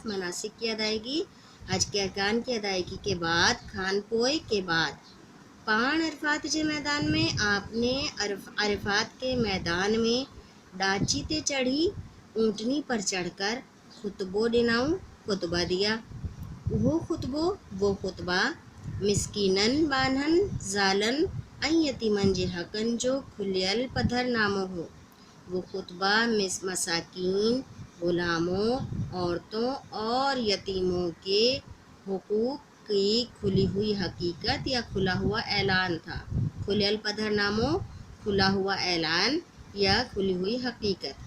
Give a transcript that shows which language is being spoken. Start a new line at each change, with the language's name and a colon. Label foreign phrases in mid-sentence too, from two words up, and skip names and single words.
Urdu: مناسک کی ادائیگی حج کے ارکان کی ادائیگی کے بعد
Sindhi: کھان پوئے
Urdu: کے بعد
Sindhi: پان عرفات جے
Urdu: میدان میں آپ نے عرفات کے میدان میں
Sindhi: ڈاچی تے چڑھی
Urdu: اونٹنی پر چڑھ کر خطبہ ڈناؤں خطبہ دیا۔
Sindhi: وہ خطبہ مسکینن بانہن زالن یتیمن جے حقن جو کھلیل پدھر نامو ہو۔
Urdu: وہ خطبہ مساکین، غلاموں، عورتوں اور یتیموں کے حقوق کی کھلی ہوئی حقیقت یا کھلا ہوا اعلان تھا۔
Sindhi: کھلیل پدھر نامو
Urdu: کھلا ہوا اعلان یا کھلی ہوئی حقیقت۔